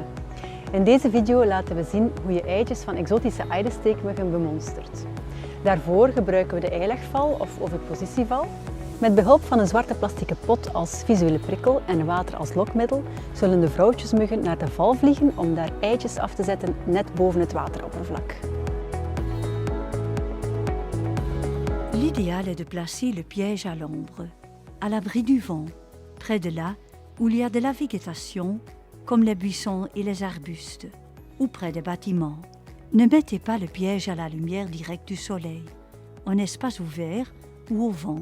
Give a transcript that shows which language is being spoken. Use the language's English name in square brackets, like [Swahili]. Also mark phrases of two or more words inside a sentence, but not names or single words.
[Dutch] In deze video laten we zien hoe je eitjes van exotische eidensteekmuggen bemonstert. Daarvoor gebruiken we de eilegval of ovipositieval. Met behulp van een zwarte plastieke pot als visuele prikkel en water als lokmiddel zullen de vrouwtjesmuggen naar de val vliegen om daar eitjes af te zetten net boven het wateroppervlak. [French] L'idéal est de placer le piège à l'ombre, à l'abri du vent, près de là où il y a de la végétation, comme les buissons et les arbustes, ou près des bâtiments. Ne mettez pas le piège à la lumière directe du soleil, en espace ouvert ou au vent.